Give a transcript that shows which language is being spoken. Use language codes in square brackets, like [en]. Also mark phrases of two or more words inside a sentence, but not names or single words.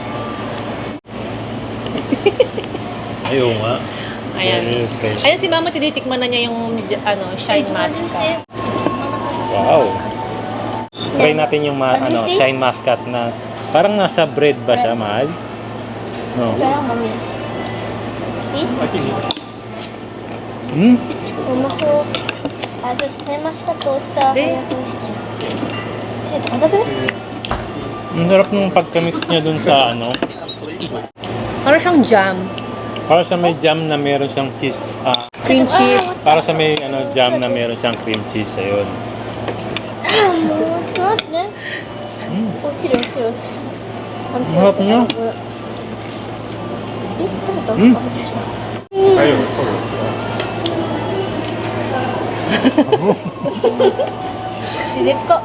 [tl] Ayaw nga. Ayan. [en] Very fresh. [tl] Ayan si Mama, tinitikman na niya yung [en] shine mascara. Wow. [tl] Try natin yung [en] shine muscat [tl] na parang nasa bread ba siya, mahal? [en] No. [tl] Pero mami. [en] See? Hmm? [ja] うまそう。あ、ちょっとシャインマスカット落ちた。でちょっと食べてくれ。 [tl] Ang sarap nung pagka-mix niya dun sa ano. Para siyang jam. Para sa may jam na meron siyang cheese. [en] Cream cheese. [tl] Para sa may jam na meron siyang [en] cream cheese. [tl] Ayun. [ja] もうちょっと待ってね。落ちる落ちる落ちる。 [tl] Ang sarap niya. [ja] え、食べた？うんあ、どうした？ [tl] Ayun. [ja] でっか。